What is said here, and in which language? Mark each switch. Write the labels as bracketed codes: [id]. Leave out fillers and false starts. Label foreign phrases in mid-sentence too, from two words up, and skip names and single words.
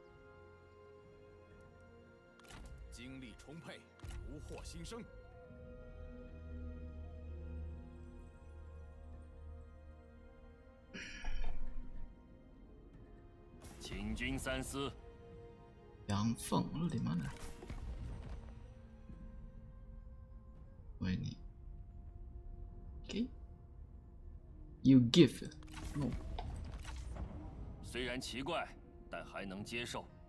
[zh] 精力充沛，如获新生。请君三思。 [id] 杨凤 lu di mana? Oh ini. [en] Okay. You give. No. [zh] 虽然奇怪，但还能接受。